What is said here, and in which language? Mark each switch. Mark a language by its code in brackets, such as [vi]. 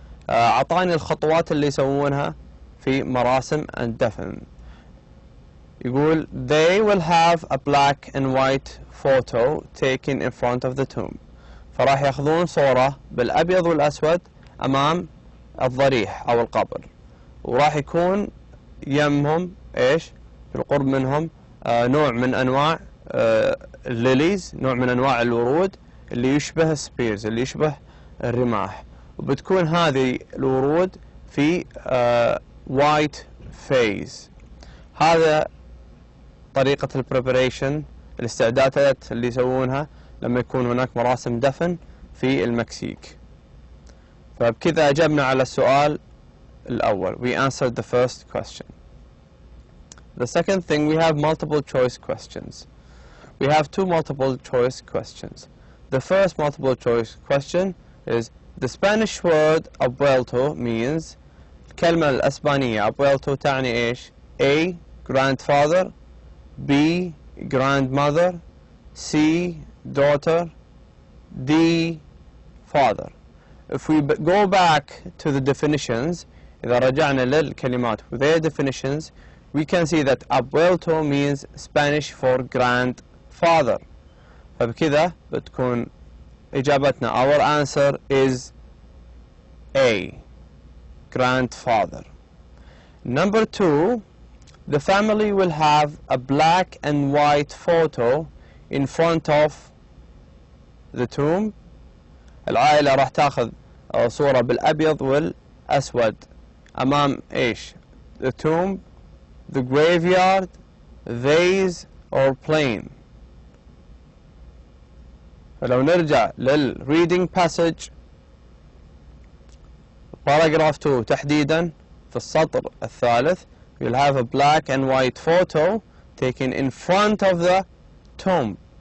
[ar] أعطاني الخطوات اللي يسوونها في مراسم الدفن. [en] يقول they will have a black and white photo taken in front of the tomb. [ar] فراح ياخذون صورة بالأبيض والأسود أمام الضريح أو القبر، وراح يكون يمهم إيش بالقرب منهم نوع من أنواع الليليز، نوع من أنواع الورود اللي يشبه السبيرز، اللي يشبه الرماح، وبتكون هذه الورود في white phase. هذا طريقة البريبريشن، الاستعدادات اللي يسوونها لما يكون هناك مراسم دفن في المكسيك. فبكذا أجبنا على السؤال الأول. [en] We answered the first question. The second thing, we have multiple choice questions. We have two multiple choice questions. The first multiple choice question is the Spanish word abuelo means. [ar] الكلمة الأسبانية abuelo تعني إيش؟ A. [en] grandfather, B. grandmother, C. daughter, D. father. If we go back to the definitions, [ar] إذا رجعنا للكلمات [en] with their definitions, we can see that abuelo means Spanish for grandfather. [ar] فبكذا بتكون إجابتنا, [en] our answer is A, grandfather. Number 2, the family will have a black and white photo in front of the tomb. [ar] العائلة راح تاخذ صورة بالأبيض والأسود أمام إيش؟ [en] the tomb, the graveyard, vase or plain. [ar] فلو نرجع [en] للreading passage paragraph 2 [ar] تحديدا في السطر الثالث, [en] you'll have a black and white photo taken in front of the tomb.